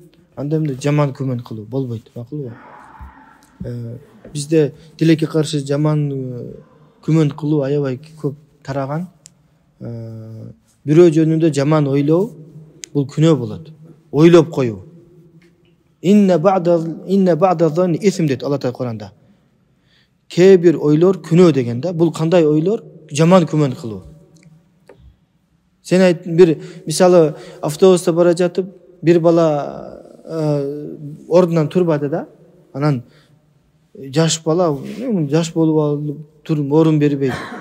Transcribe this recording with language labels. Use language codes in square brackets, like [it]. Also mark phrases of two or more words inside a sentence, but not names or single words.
[ky] Андай мындай жаман күмөн кылуу болбойт, макулбу? Бизде тилекке каршы жаман күмөн кылуу аябай көп тараган. Бирөө жөнүндө жаман ойлоо, Бул күнөө болот. Ойлоп коюу. [ar] إن بعض الظن إثم [ky] дейт Алла Таала Куранда. Кээ бир ойлор күнөө деген да. Бул кандай ойлор? Жаман күмөн кылуу. Сен айт бир мисалы автобуста бара жатып бир бала ордунан турбады да. Анан жаш бала жаш болуп алып туруп орун бербейт.